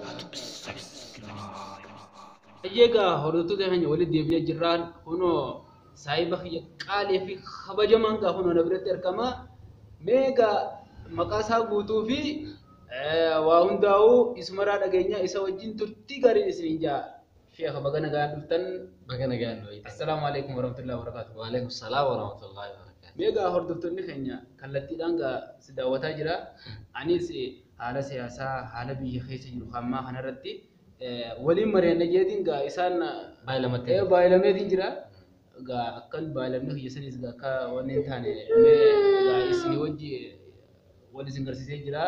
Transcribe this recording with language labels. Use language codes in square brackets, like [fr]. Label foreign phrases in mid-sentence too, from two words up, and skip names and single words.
[om] Egaa hordoftoota keenya walitti deebi'ee jirraan kunoo saayiba kiyya qaalee fi kabajamaan gaa kunoo na biratti argama. Meegaa maqaa isaa guutuu fi waa hundaa'uu isumaraa dhageenya isa wajjin turtii gaarii isiniin jaa. Sheekha baga nagaan dhuftan. Baga nagaan dhuftan. [ar] السلام عليكم ورحمة الله وبركاته. وعليكم السلام ورحمة الله وبركاته. [om] Meegaa hordoftoonni keenya kallattiidhaan gaa si daawwataa jira. Anis haala siyaasaa haala biyya keessa jiru hammaa kanarratti waliin mari'anna jeetiin gaa isaan baay'ilameetiin jira. Gaa akkan baay'ilamne kiyya sanis gaa akka wanni hin taane gaa isin wajji wal isin garsiisee jira.